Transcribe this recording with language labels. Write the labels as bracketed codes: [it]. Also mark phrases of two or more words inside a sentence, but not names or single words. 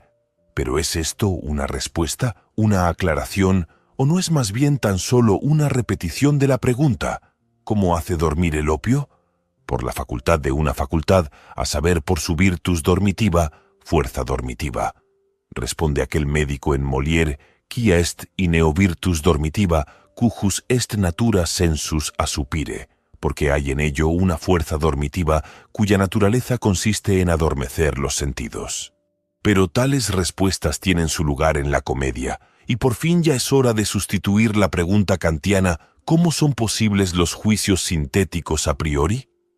[es] ¿Pero es esto una respuesta, una aclaración, o no es más bien tan solo una repetición de la pregunta? ¿Cómo hace dormir el opio? Por la facultad de una facultad, a saber por su [la] virtus dormitiva, [es] fuerza dormitiva. Responde aquel médico en Molière, [la] quia est ineo virtus dormitiva, cujus est natura sensus asupire, [es] porque hay en ello una fuerza dormitiva cuya naturaleza consiste en adormecer los sentidos. Pero tales respuestas tienen su lugar en la comedia, y por fin ya es hora de sustituir la pregunta kantiana ¿cómo son posibles los juicios sintéticos [la] a priori?